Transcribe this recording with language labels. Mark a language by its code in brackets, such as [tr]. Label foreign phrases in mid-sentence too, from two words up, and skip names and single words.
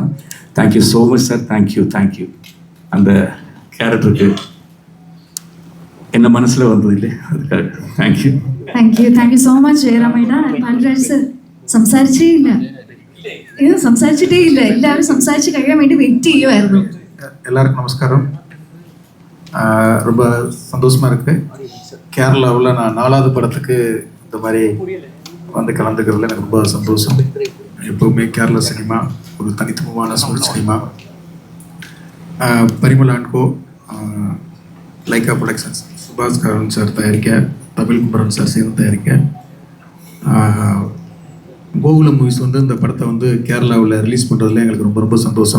[en] thank you so much sir. thank you. [ml] அந்த ക്യാരക്ടർക്ക് എന്നെ മനസ്സിൽ വന്നതില്ലേ, അത് [en] thank you. thank you so much [ml] ജയറാമേട്ട. പാണ്ഡ്യരാജ് സർ സംസാരിച്ചിട്ടേ ഇല്ല. എല്ലാവരും സംസാരിച്ച് കഴിയാൻ വേണ്ടി വെയിറ്റ് ചെയ്യുമായിരുന്നു. [ta] எல்லாருக்கும் நமஸ்காரம். ரொம்ப சந்தோஷமா இருக்கு. கேரளாவில் நான் 4வது படத்துக்கு இந்த மாதிரி வந்து கலந்துக்கிறதுல எனக்கு ரொம்ப சந்தோஷம். எப்பவுமே கேரளா சினிமா ஒரு தனித்துவமான சினிமா. பரிமளா அண்ட் கோ, லைக்கா ப்ரொடக்ஷன்ஸ், சுபாஷ் கரன் சார் தயாரிக்க, தமிழ் குமரன் சார் சேர்ந்து தயாரிக்க, கோகுலம் மூவிஸ் வந்து இந்த படத்தை வந்து கேரளாவில் ரிலீஸ் பண்ணுறதுல எங்களுக்கு ரொம்ப ரொம்ப சந்தோஷம்.